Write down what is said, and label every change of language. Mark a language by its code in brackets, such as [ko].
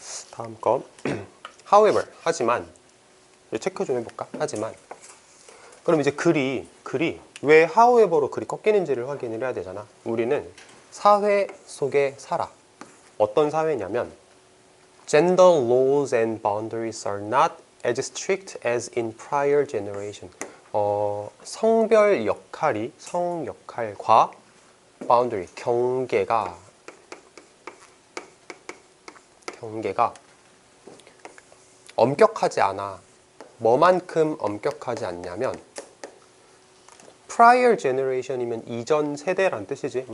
[ko] 다음 거. However, 하지만, 체크 좀 해볼까? 하지만. 그럼 이제 글이 왜 however로 글이 꺾이는지를 확인을 해야 되잖아. 우리는 사회 속에 살아. 어떤 사회냐면 [en] Gender laws and boundaries are not as strict as in prior generation. [ko] 성별 역할이, 성역할과 boundary, 경계가 엄격하지 않아. 뭐만큼 엄격하지 않냐면 [en] prior generation [ko] 이면 이전 세대란 뜻이지.